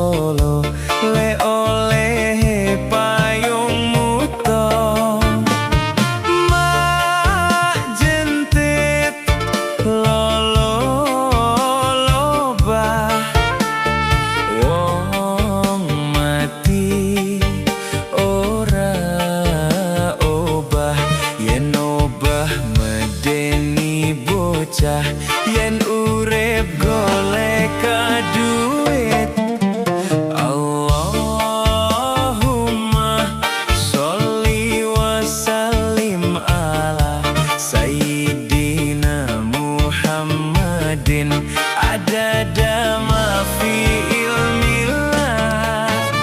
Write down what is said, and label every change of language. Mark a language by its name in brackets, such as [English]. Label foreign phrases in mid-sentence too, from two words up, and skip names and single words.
[Javanese] Solo le oleh payungmu to mak jentit lolo lobah wong mati ora obah yen obah medeni bocah yen urip golek duit. [Arabic] اللهم صل وسلم على سيدنا محمد عدد ما في علم الله